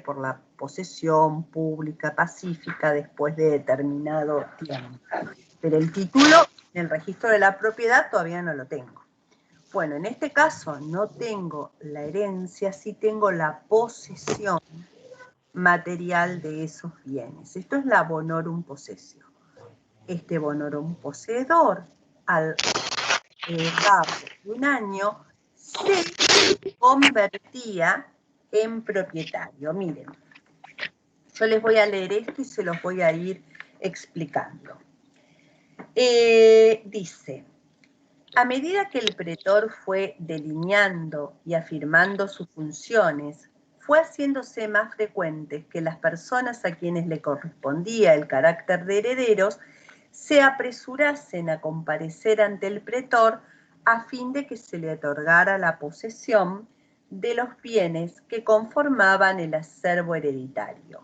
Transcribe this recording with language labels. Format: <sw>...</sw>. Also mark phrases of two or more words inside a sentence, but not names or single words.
<es>Por la posesión pública pacífica después de determinado tiempo. Pero el título en el registro de la propiedad todavía no lo tengo. Bueno, en este caso no tengo la herencia, sí tengo la posesión material de esos bienes. Esto es la</es> <la>bonorum possessio.</la> <es>Este bonorum poseedor, al cabo de un año, se convertía en propietario. Miren, yo les voy a leer esto y se los voy a ir explicando. Dice, a medida que el pretor fue delineando y afirmando sus funciones, fue haciéndose más frecuente que las personas a quienes le correspondía el carácter de herederos se apresurasen a comparecer ante el pretor a fin de que se le otorgara la posesión de los bienes que conformaban el acervo hereditario.</es>